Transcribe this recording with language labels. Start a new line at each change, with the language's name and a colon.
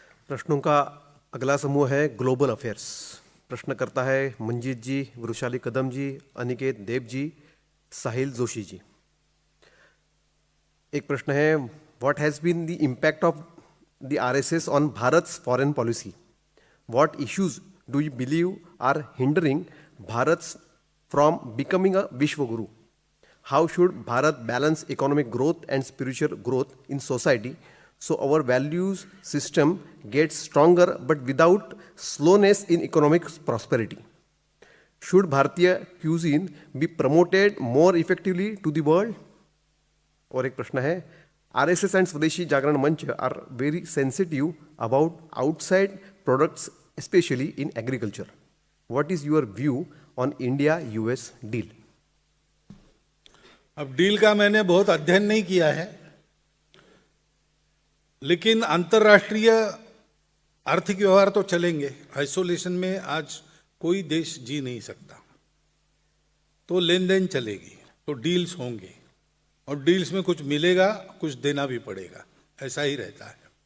Hindi: प्रश्नों का अगला समूह है ग्लोबल अफेयर्स। प्रश्न करता है मंजीत जी, वृषाली कदम जी, अनिकेत देव जी, साहिल जोशी जी। एक प्रश्न है,
English: What has been the impact of the RSS on Bharat's foreign policy? What issues do you believe are hindering Bharat from becoming a Vishwaguru? How should Bharat balance economic growth and spiritual growth in society so our values system gets stronger but without slowness in economic prosperity? Should Bharatiya cuisine be promoted more effectively to the world?
Hindi: और एक प्रश्न है,
English: RSS and Swadeshi Jagran Manch are very sensitive about outside products, especially in agriculture. What is your view on India-US deal?
Hindi: अब deal का मैंने बहुत अध्ययन नहीं किया है, लेकिन अंतर्राष्ट्रीय आर्थिक व्यवहार तो चलेंगे। आइसोलेशन में आज कोई देश जी नहीं सकता, तो लेन देन चलेगी, तो डील्स होंगे, और डील्स में कुछ मिलेगा, कुछ देना भी पड़ेगा, ऐसा ही रहता है।